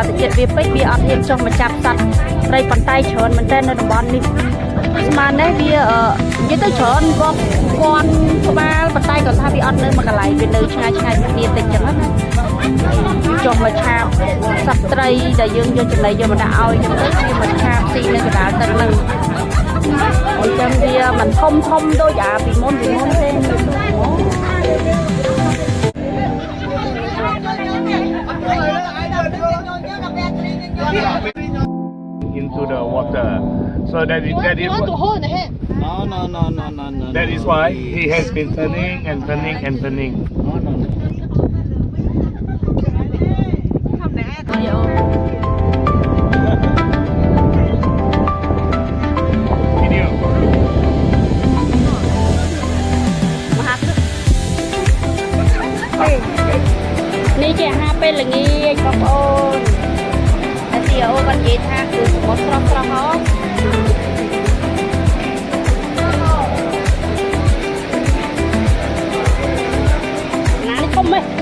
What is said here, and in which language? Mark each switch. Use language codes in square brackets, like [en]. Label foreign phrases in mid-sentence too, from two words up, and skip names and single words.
[km] វាពេកវាអត់ហ៊ានចុះមកចាប់សត្វត្រីប៉ុន្តែច្រើនមែនតើនៅតំបន់នេះស្មាននេះវានិយាយទៅច្រើនបងពាន់ក្បាលប៉ុន្តែគាត់ថាវាអត់នៅមួយកន្លែងវានៅឆ្ងាយគ្នាតិចចឹងណាចុះមកឆាបសត្វត្រីដែលយើងយកចំណីយកមកដាក់ឲ្យចឹងទៅវាមកឆាបទីនៅកណ្ដាលទឹកហ្នឹងអញ្ចឹងវាមិនធំដូចអាពីមុនទេ [en] into the water. So that is You want to hold in the hand? No. that is why he has been turning and turning and turning. No. Video. [km] នេះជាអាហារពេលល្ងាចបងប្អូនតែទីអូគាត់និយាយថាគឺសមុទ្រស្រស់ហ៎ណានេះធំហ៎